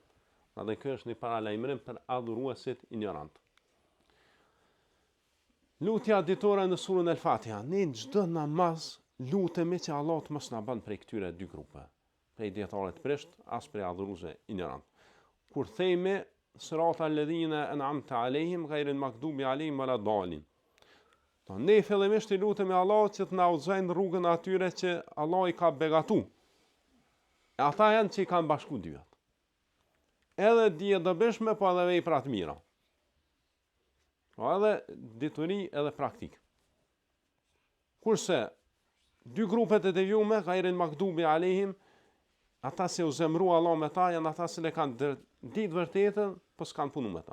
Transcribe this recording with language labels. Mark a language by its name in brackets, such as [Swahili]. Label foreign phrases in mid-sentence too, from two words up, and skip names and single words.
[Albanian] Dhe kjo është një paralajmërim për adhuruesit ignorant. Lutja ditore në surën El Fatiha. Ne në çdo namaz lutemi që Allah të mos na bën prej këtyre dy grupe, prej dietarëve të prisht, as prej adhuruesve ignorant. Kur themi [Arabic] صراط الذين أنعمت عليهم غير المغضوب عليهم ولا الضالين. [Albanian] Ne fillimisht i lutemi Allahut që të na udhëzojnë rrugën atyre që Allah i ka begatu. E ata janë që i kanë bashku dyat. Edhe dije dobishme, po edhe vepra të mira. Pra edhe dituri edhe praktik. Kurse dy grupet e devijume, [Arabic] غير المغضوب عليهم, [Albanian] ata se u zemru Allah me ta, janë ata se le kanë ditë vërtetën, po s'kanë punu me ta.